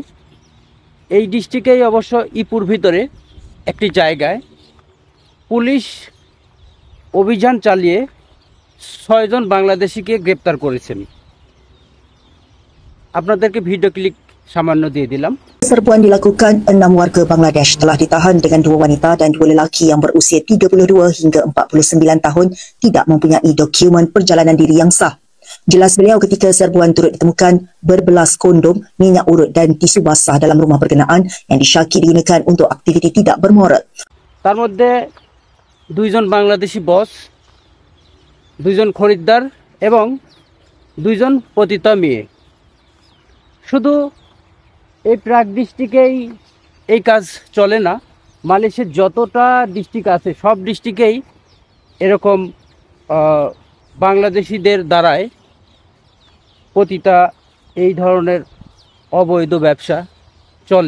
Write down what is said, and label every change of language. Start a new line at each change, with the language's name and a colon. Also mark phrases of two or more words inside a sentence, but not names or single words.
Bangla: এই ডিস্ট্রিক্টেই অবশ্য ইপুর ভিতরে একটি জায়গায় পুলিশ অভিযান চালিয়ে 6 জন বাংলাদেশিকে গ্রেপ্তার করেছেন। আপনাদেরকে ভিডিও ক্লিপ সামান্য দিয়ে dilam.
Malay: Serbuan dilakukan 6 warga Bangladesh telah ditahan dengan 2 wanita dan 2 lelaki yang berusia 32 hingga 49 tahun tidak mempunyai dokumen perjalanan diri yang sah. Jelas beliau ketika serbuan turut ditemukan berbelas kondom, minyak urut dan tisu basah dalam rumah berkenaan yang disyaki digunakan untuk aktiviti tidak bermoral.
Bangla: তার মধ্যে 2 জন বাংলাদেশি বস, 2 জন খরিদ্দার এবং 2 জন পতিতা মেয়ে। শুধু এই প্রাগ ডিস্ট্রিক্টেই এই কাজ চলে না, মালয়েশিয়ার যতটা ডিস্ট্রিক্ট আছে সব ডিস্ট্রিক্টেই এরকম বাংলাদেশিদের দ্বারায় পতিতা এই ধরনের অবৈধ ব্যবসা চলে।